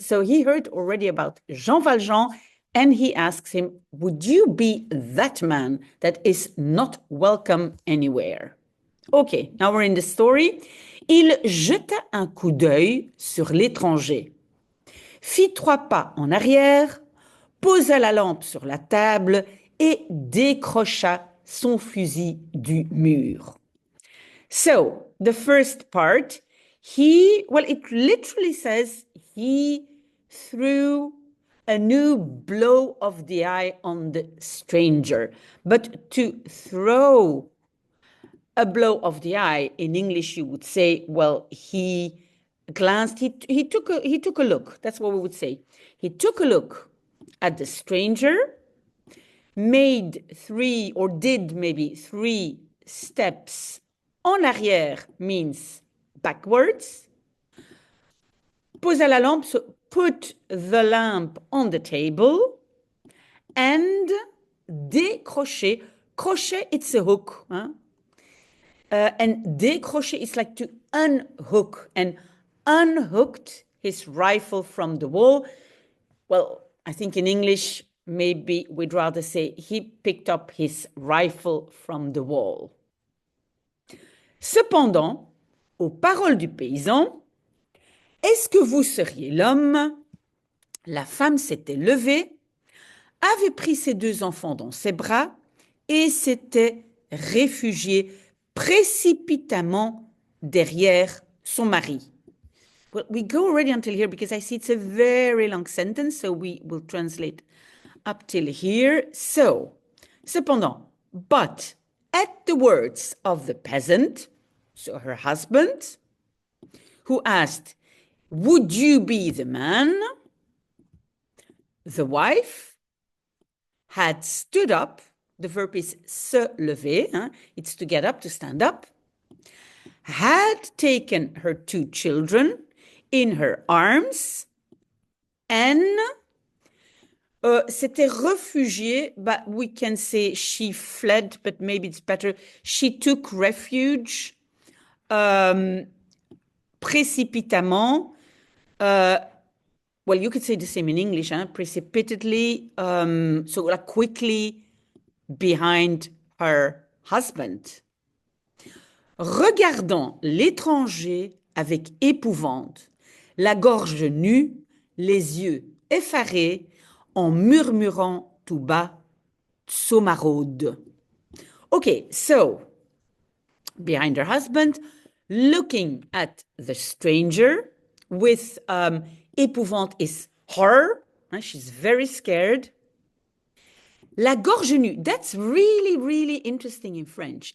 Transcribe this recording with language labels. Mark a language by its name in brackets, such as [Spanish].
[English] So he heard already about Jean Valjean. And he asks him, would you be that man that is not welcome anywhere? Okay, now we're in the story. [French] Il jeta un coup d'œil sur l'étranger, fit 3 pas en arrière, posa la lampe sur la table et décrocha son fusil du mur. [English] So, the first part, it literally says he threw a new blow of the eye on the stranger. But to throw a blow of the eye, in English you would say, well, he glanced, he took a look. That's what we would say. He took a look at the stranger, did maybe 3 steps [French] en arrière [English] means backwards. [French] Posa la lampe, [English] so put the lamp on the table, and décrocher. Crochet, it's a hook. Huh? And décrocher is like to unhook, and unhooked his rifle from the wall. Well, I think in English, maybe we'd rather say he picked up his rifle from the wall. [French] Cependant, aux paroles du paysan, est-ce que vous seriez l'homme? La femme s'était levée, avait pris ses 2 enfants dans ses bras et s'était réfugiée précipitamment derrière son mari. [English] Well, we go already until here because I see it's a very long sentence, so we will translate up till here. So, cependant, but at the words of the peasant, so her husband, who asked, would you be the man? The wife had stood up. The verb is [French] se lever. [English] Hein? It's to get up, to stand up. Had taken her 2 children in her arms and [French] s'était réfugiée, [English] but we can say she fled, but maybe it's better. She took refuge précipitamment. Well, you could say the same in English, hein? Precipitately, so like quickly behind her husband. [French] Regardant l'étranger avec épouvante, la gorge nue, les yeux effarés, en murmurant tout bas, Psaumaraude. [English] Okay, so, behind her husband, looking at the stranger with épouvante is horror. She's very scared. [French] La gorge nue, [English] that's really, really interesting in French.